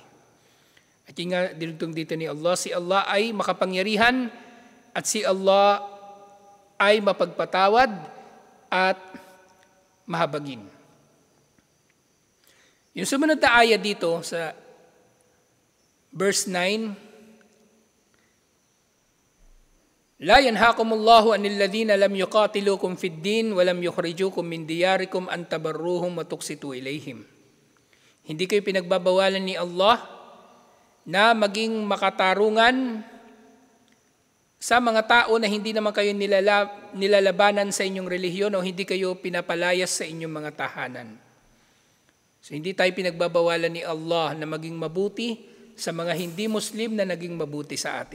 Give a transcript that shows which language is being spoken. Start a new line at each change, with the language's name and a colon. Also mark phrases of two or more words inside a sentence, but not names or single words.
Filipino: At yung nga dilugtong dito ni Allah, si Allah ay makapangyarihan at si Allah ay mapagpatawad at mahabagin. Yung sumunod na ayat dito sa verse 9,
Arabic: لا ينهاكم الله عن الذين لم يقاتلوكم في الدين ولم يخرجوكم من دياركم أن تبروهم وتقسطوا إليهم.
Filipino: Hindi kayo pinagbabawalan ni Allah na maging makatarungan sa mga tao na hindi naman kayo nilalabanan sa inyong relihiyon o hindi kayo pinapalayas sa inyong mga tahanan. So hindi tayo pinagbabawalan ni Allah na maging mabuti sa mga hindi Muslim na naging mabuti sa atin.